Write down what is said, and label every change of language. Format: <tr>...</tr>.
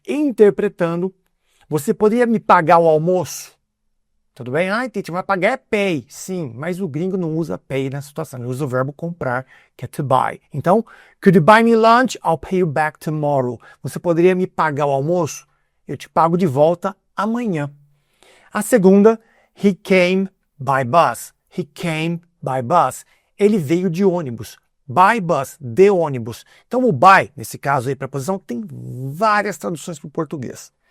<pt>Interpretando, você poderia me pagar o almoço? Tudo bem? Teacher, vai pagar é pay. Sim, mas o gringo não usa pay nessa situação. Ele usa o verbo comprar, que é to buy.</pt> <en>Então, could you buy me lunch? I'll pay you back tomorrow.</en> <pt>Você poderia me pagar o almoço? Eu te pago de volta amanhã. A segunda,</pt> <en>he came by bus. He came by bus.</en> <pt>Ele veio de ônibus.</pt> <en>By bus,</en> <pt>de ônibus. Então, o by, nesse caso aí, preposição, tem várias traduções para o português.</pt>